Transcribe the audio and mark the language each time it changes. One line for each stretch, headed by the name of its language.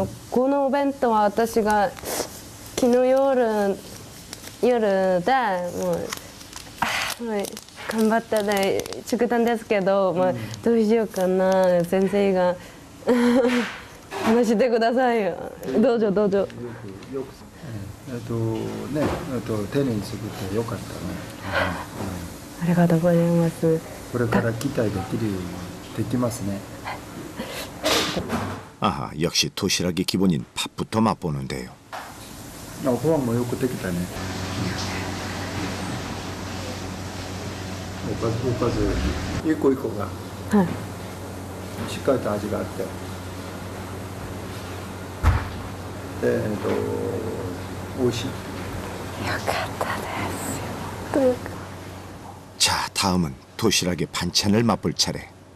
Japanese: このお弁当は私が昨日夜でもう頑張ってね作ったんですけど、どうしようかな先生が話してくださいよ。どうぞどうぞ。丁寧に作ってよかったね。ありがとうございます。これから期待できますね。
Korean: 아하, 역시 도시락의 기본인 밥부터 맛보는데요.
Japanese: ご飯もよくできたね。おかず一個一個がしっかりと味があって、美味しい。
Korean: 자, 다음은 도시락의 반찬을 맛볼 차례.